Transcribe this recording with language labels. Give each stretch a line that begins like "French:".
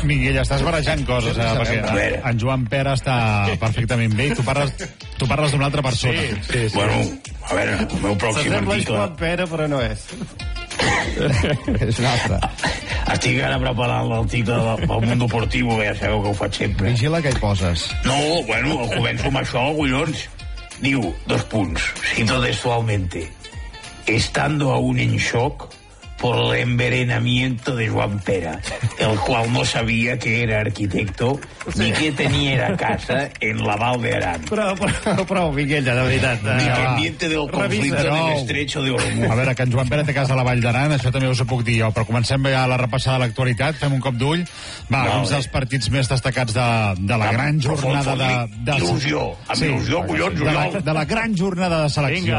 Catalan: Miguel, estàs barrejant coses, perquè en Joan Pere està perfectament bé i tu parles d'una altra persona. Sí. Bueno, a veure, el meu pròxim article... S'assembla Joan Pere, però no és. És un altre. Estic ara preparant l'article del Mundo Deportivo, que ja sabeu que ho faig sempre. Vigila que hi poses. No, bueno, començo amb això, collons. Diu, dos punts,
Spanish: cito textualmente, estando aún en shock por el envenenamiento de Joan Pera, el cual no sabía que era arquitecto ni que tenía la casa en la Val de Aran.
Catalan: Prou, Miguella, de veritat.
Spanish: Independiente del conflicte del estrecho de Ormuz.
Catalan: A veure, que en Joan Pera té casa a la Vall d'Aran, això també us ho puc dir jo, però comencem a la repassada de l'actualitat, fem un cop d'ull. Va, no, uns dels partits més destacats de la gran jornada de... Il·lusió, amb il·lusió, collons, Oriol. De la gran jornada de selecció.